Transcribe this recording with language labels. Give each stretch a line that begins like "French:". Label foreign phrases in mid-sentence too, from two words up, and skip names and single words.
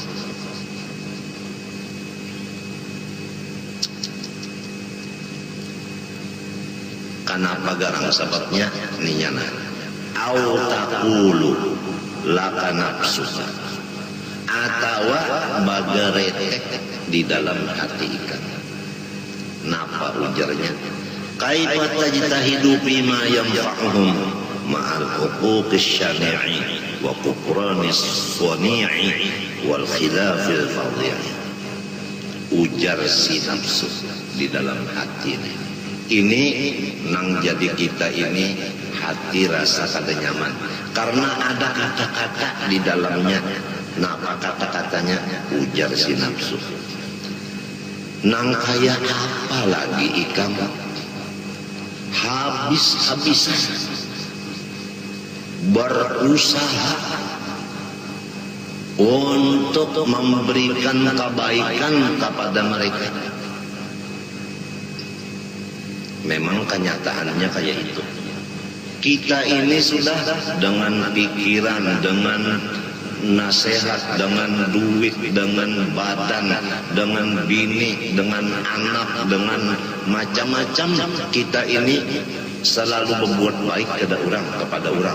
Banjar: Kenapa garang sebabnya? Ninyana
Arabic: أو تقول لك نفسك,
Banjar: atawa bagaretek di dalam hati ikam. Napa ujarnya?
Arabic: كيف تجتهد بما ينفعهم مع الحقوق الشنيع وكفران الصنيع والخلاف الفظيع.
Banjar: Ujar si nafsu di dalam hati ini nang jadi kita ini hati rasa kada nyaman karena ada kata-kata di dalamnya. Nah apa kata-katanya? Ujar si nafsu, nang kaya apa lagi ikam habis-habisan berusaha untuk memberikan kebaikan kepada mereka. Memang kenyataannya kayak itu. Kita ini sudah dengan pikiran, dengan nasihat, dengan duit, dengan badan, dengan bini, dengan anak, dengan macam-macam, kita ini selalu berbuat baik kepada orang.